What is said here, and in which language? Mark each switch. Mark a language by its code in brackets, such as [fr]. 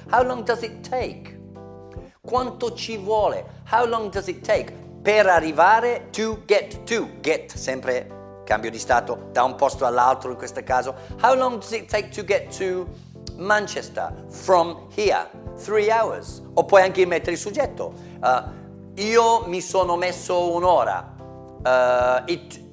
[en] How long does it take? [it] Quanto ci vuole? [en] How long does it take? [it] Per arrivare to, get, sempre cambio di stato da un posto all'altro in questo caso. [en] How long does it take to get to Manchester from here? 3 hours. [it] O puoi anche mettere il soggetto. Io mi sono messo un'ora. It